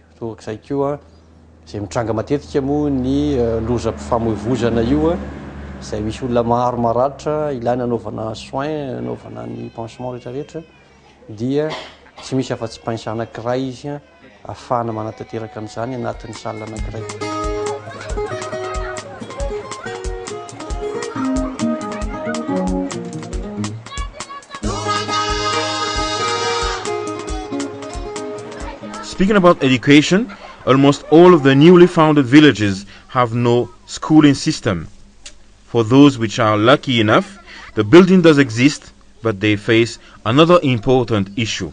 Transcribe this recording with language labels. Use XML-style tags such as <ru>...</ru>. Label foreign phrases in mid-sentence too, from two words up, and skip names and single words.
<mg>Torak'izay koa izay mitranga matetika moa ny lozam-pifamoivoizana io izay misy olona maro maratra ilaina anaovana soin, anaovana ny pansement rehetrarehetra dia tsy misy afa-tsy pince anankiray izy ahafahana manatanteraka an'izany anatin'ny salle anankiray.</mg> <en>Speaking about education, almost all of the newly founded villages have no schooling system. For those which are lucky enough, the building does exist, but they face another important issue.</en>